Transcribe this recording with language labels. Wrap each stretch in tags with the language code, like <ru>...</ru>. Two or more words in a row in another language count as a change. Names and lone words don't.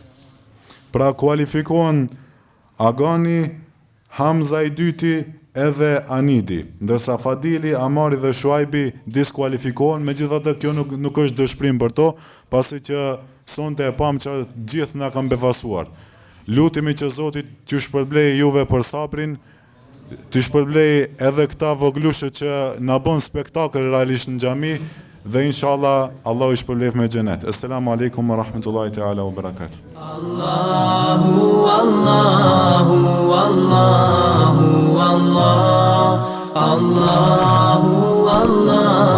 <sq>Pra kualifikohen Agani, Hamza i dyti edhe Anidi, ndërsa Fadili, Amari dhe Shuaibi diskualifikohen, megjithatë kjo nuk është dëshpërim për to, pasi që sonte e pam që gjithë na kanë befasuar. Lutemi që Zoti t'ju shpërblej juve për sabrin, t'ju shpërblej edhe këta voglushë që na bën spektakël realisht në xhami dhe inshallah Allahu i shpërblef me xhenet.</sq> <ar>السلام عليكم ورحمة الله تعالى وبركاته. الله الله الله الله الله الله</ar>